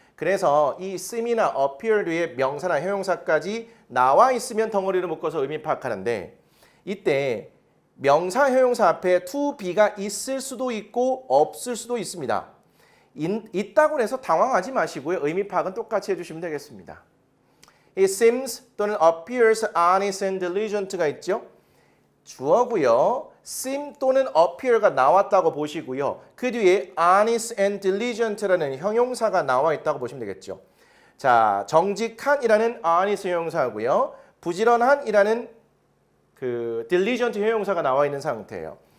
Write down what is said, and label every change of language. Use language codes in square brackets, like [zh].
[ko] 그래서 이 seem이나 appear 뒤에 명사나 형용사까지 나와 있으면 덩어리로 묶어서 의미 파악하는데 이때 명사, 형용사 앞에 to be가 있을 수도 있고 없을 수도 있습니다. 있다고 해서 당황하지 마시고요. 의미 파악은 똑같이 해주시면 되겠습니다. [en] It seems [ko] 또는 [en] appears honest and diligent가 있죠. [ko] 주어고요. seem 또는 appear가 나왔다고 보시고요. 그 뒤에 honest and diligent라는 형용사가 나와 있다고 보시면 되겠죠. 자, 정직한이라는 honest 형용사고요. 부지런한이라는 그 diligent 형용사가 나와 있는 상태예요.